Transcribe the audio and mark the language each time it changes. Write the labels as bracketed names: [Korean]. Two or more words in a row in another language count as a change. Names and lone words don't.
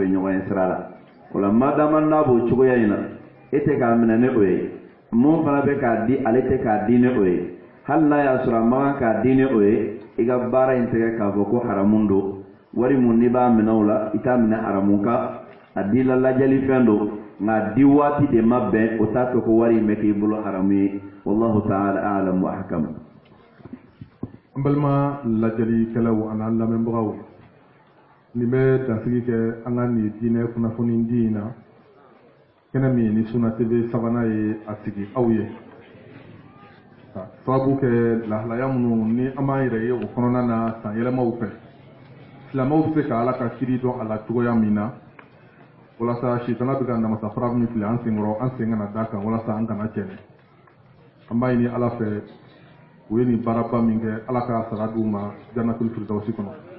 [Bambara] ɲɔgɔn ye sira la o la madama n'a b'o cogoya in na e tɛ k'a minɛ ne o ye mun fana bɛ k'a di ale tɛ k'a di ne o ye hali n'a y'a sɔrɔ a man kan k'a di ne o ye i ka baara in tɛgɛ k'a fɔ ko haramun don wari mun n'i b'a minɛ o la i t'a minɛ haramun kan a di la lajɛlifɛn don nka di waati de ma bɛn o t'a to ko wari in bɛ k'i bolo haramu ye [Arabic] wallahu ta'ala a'lam wa ahkam. [Bambara] An balima lajɛlikɛlaw ani an lamɛnbagaw nin bɛ dansigi kɛ an ka nin diinɛ kunnafoni di in na kɛnɛ min ni Sunna TV sabanan ye a sigi aw ye ka sababu kɛ lahalaya minnu ni an b'an yɛrɛ ye o kɔnɔna na san yɛlɛmaw fɛ silamɛw bɛ se ka Ala ka kiri dɔn a la cogoya min na walasa sitana bɛ ka namasa fara min fili an senkɔrɔ an sen kana da kan walasa an kana cɛnɛ an b'a ɲini Ala fɛ u ye nin baaraba min kɛ Ala ka sara d'u ma [Arabic] jannatul firdausi [Bambara] kɔnɔ